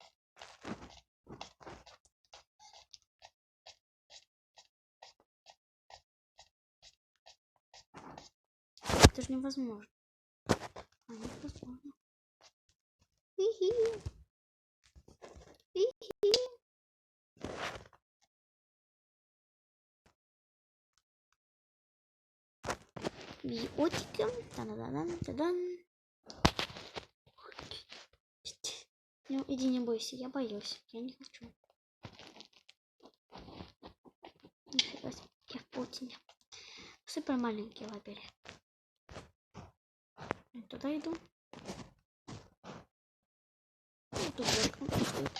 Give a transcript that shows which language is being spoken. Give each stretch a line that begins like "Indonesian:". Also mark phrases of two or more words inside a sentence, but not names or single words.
Russian: Это же невозможно. Невозможно. Хи-хи. Хи-хи. Биотики. Та-да-да-да-да-дан. Ну, иди, не бойся, я боюсь. Я не хочу. Нифига себе, я в паутине. Супер маленький лабиринт. Туда иду. Вот тут дверка стоит.